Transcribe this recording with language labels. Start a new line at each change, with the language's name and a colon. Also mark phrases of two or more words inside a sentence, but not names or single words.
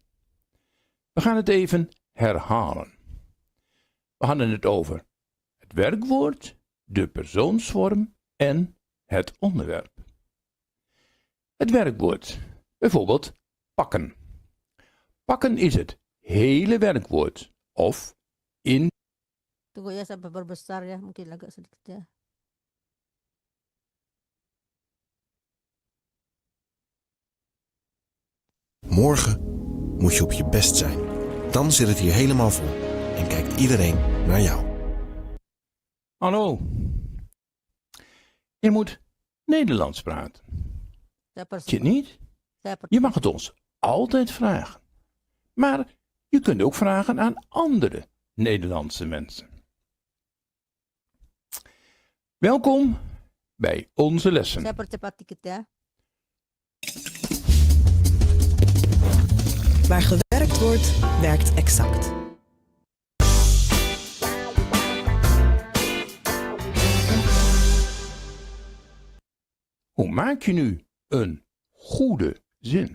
Dutch: We gaan het even herhalen. We hadden het over het werkwoord, de persoonsvorm en het onderwerp. Het werkwoord, bijvoorbeeld pakken. Pakken is het hele werkwoord of in.
Indonesian: Tunggu ya sampai berbesar ya, mungkin agak sedikit ya.
Dutch: Morgen moet je op je best zijn. Dan zit het hier helemaal vol en kijkt iedereen naar jou. Hallo. Je moet Nederlands praten. Weet je het niet? Je mag het ons altijd vragen. Maar je kunt ook vragen aan andere Nederlandse mensen. Welkom bij onze lessen.
Indonesian: Saya percepat dikit ya.
Dutch: Waar gewerkt wordt, werkt exact. Hoe maak je nu een goede zin?